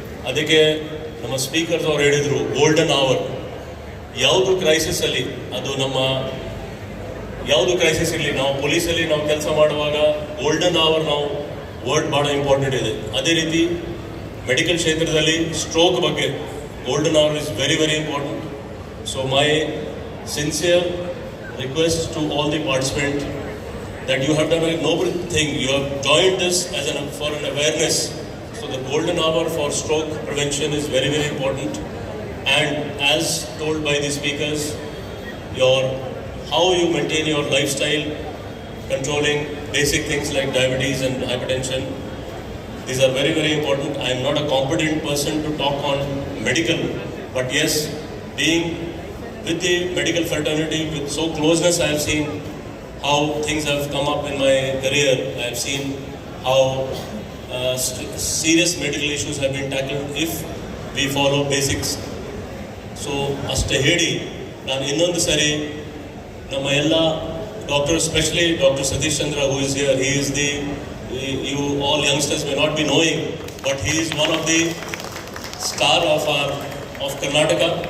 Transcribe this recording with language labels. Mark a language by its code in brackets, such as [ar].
[kn] ಅದಕ್ಕೆ ನಮ್ಮ ಸ್ಪೀಕರ್ಸ್ ಅವರು ಹೇಳಿದರು, ಗೋಲ್ಡನ್ ಅವರ್. ಯಾವುದು ಕ್ರೈಸಿಸಲ್ಲಿ, ಅದು ನಮ್ಮ ಯಾವುದು ಕ್ರೈಸಿಸ್ ಇರಲಿ, ನಾವು ಪೊಲೀಸಲ್ಲಿ ನಾವು ಕೆಲಸ ಮಾಡುವಾಗ ಗೋಲ್ಡನ್ ಅವರ್ ನಾವು ವರ್ಡ್ ಭಾಳ ಇಂಪಾರ್ಟೆಂಟ್ ಇದೆ. ಅದೇ ರೀತಿ ಮೆಡಿಕಲ್ ಕ್ಷೇತ್ರದಲ್ಲಿ ಸ್ಟ್ರೋಕ್ ಬಗ್ಗೆ [en] Golden hour is very very important. So my sincere request to all the participants that you have done a noble thing. You have joined this for an awareness. So the golden hour for stroke prevention is very very important. And as told by the speakers, how you maintain your lifestyle, controlling basic things like diabetes and hypertension, these are very very important. I am not a competent person to talk on medical, but yes, being with the medical fraternity, with so closeness, I have seen how things have come up in my career. I have seen how serious medical issues have been tackled if we follow basics. [kn] So, ಅಷ್ಟೇ ಹೇಳಿ ನಾನು ಇನ್ನೊಂದು ಸರಿ ನಮ್ಮ ಎಲ್ಲ doctor, [en] especially [kn] Dr. [en] Satish Chandra, who is here, he is you all youngsters may not be knowing, but he is one of the star of Karnataka.